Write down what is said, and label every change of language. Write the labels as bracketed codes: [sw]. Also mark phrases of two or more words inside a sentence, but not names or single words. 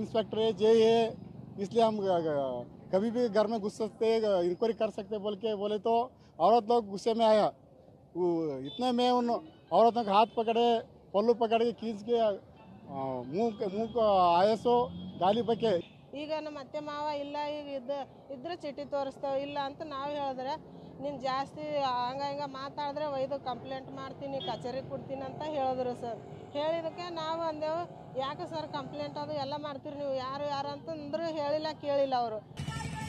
[hi] इंस्पेक्टर है जे है इसलिए हम कभी भी घर में घुस सकते इंक्वायरी कर सकते बोल के बोले तो औरत लोग गुस्से में आया इतने में उन औरतों का हाथ पकड़े पल्लू पकड़ के खींच के मुंह को आए सो गाली बके [kn] ಈಗ ನಮ್ಮ ಅತ್ತೆ ಮಾವ ಇಲ್ಲ ಈಗ ಇದ್ರೆ ಚೀಟಿ ತೋರಿಸ್ತೇವೆ ಇಲ್ಲ ಅಂತ ನಾವು ಹೇಳಿದ್ರೆ ನೀನು ಜಾಸ್ತಿ ಹಂಗ ಮಾತಾಡಿದ್ರೆ ಒಯ್ದು ಕಂಪ್ಲೇಂಟ್ ಮಾಡ್ತೀನಿ ಕಚೇರಿಗೆ ಕೊಡ್ತೀನಿ ಅಂತ ಹೇಳಿದ್ರು ಸರ್. ಹೇಳಿದಕ್ಕೆ ನಾವು ಅಂದೆವು ಯಾಕೆ ಸರ್ ಕಂಪ್ಲೇಂಟ್ ಅದು ಎಲ್ಲ ಮಾಡ್ತೀರಿ ನೀವು ಯಾರು ಅಂತಂದ್ರೆ ಹೇಳಿಲ್ಲ ಕೇಳಿಲ್ಲ ಅವರು.